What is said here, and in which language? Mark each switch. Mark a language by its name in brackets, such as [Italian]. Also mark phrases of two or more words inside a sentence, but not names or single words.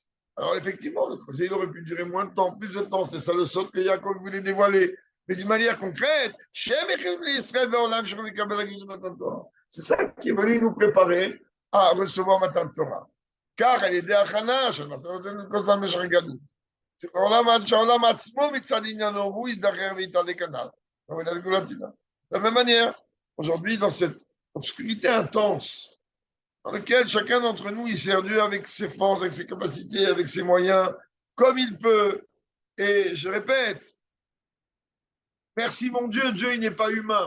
[French] Alors effectivement, le creuset, il aurait pu durer moins de temps, plus de temps. C'est ça le saut que Yaakov voulait dévoiler. Mais d'une manière concrète, c'est ça qui est venu nous préparer à recevoir [Hebrew] מתן תורה. [French] Car elle est d'Achana, c'est [Hebrew] שהעולם עצמו מצד עניינו, הוא יזדחר ויתעלה כנ"ל. [French] De la même manière, aujourd'hui, dans cette obscurité intense, dans laquelle chacun d'entre nous, il sert Dieu avec ses forces, avec ses capacités, avec ses moyens, comme il peut. Et je répète, merci mon Dieu, Dieu, il n'est pas humain.